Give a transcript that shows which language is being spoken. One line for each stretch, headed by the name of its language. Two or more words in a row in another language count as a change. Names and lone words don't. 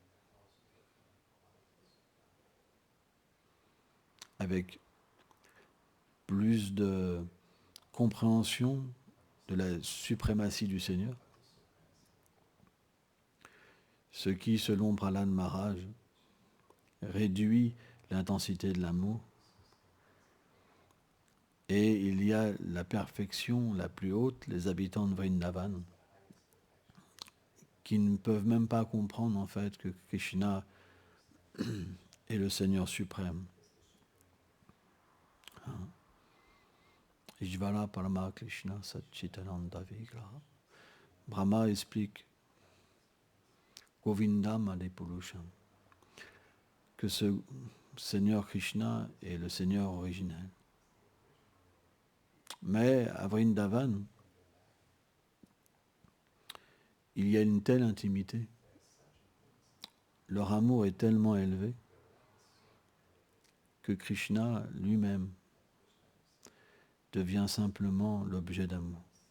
French: Avec plus de compréhension de la suprématie du Seigneur, ce qui, selon Prahlad Maharaj, réduit l'intensité de l'amour. Et il y a la perfection la plus haute, les habitants de Vrindavan, qui ne peuvent même pas comprendre en fait que Krishna est le Seigneur suprême.
Sanskrit: ईश्वर परम कृष्ण सच्चिदानन्द विग्रह.
French: Brahma explique
Sanskrit: गोविन्दम् आदिपुरुषम्,
French: que ce Seigneur Krishna est le Seigneur originel. Mais à Vrindavan, il y a une telle intimité, leur amour est tellement élevé que Krishna lui-même devient simplement l'objet d'amour.